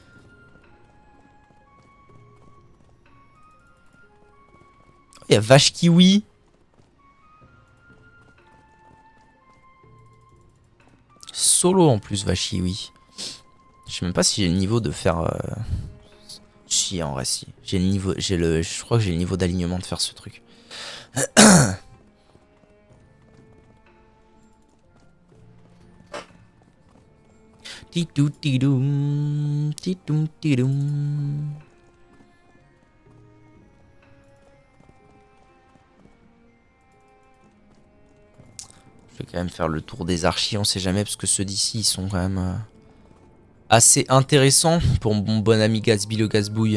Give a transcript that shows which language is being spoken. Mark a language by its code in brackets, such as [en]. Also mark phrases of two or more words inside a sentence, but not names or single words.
[fr] Oh, il y a Vache Kiwi. Solo en plus Vache Kiwi. sais même pas si j'ai le niveau de faire... Si, en vrai, si. J'ai le niveau... Je crois que j'ai le niveau d'alignement de faire ce truc. Titou tidoum, tidoum tidoum. Je vais quand même faire le tour des archis, on sait jamais, parce que ceux d'ici, ils sont quand même assez intéressants pour mon bon ami Gatsby le Gazbouille.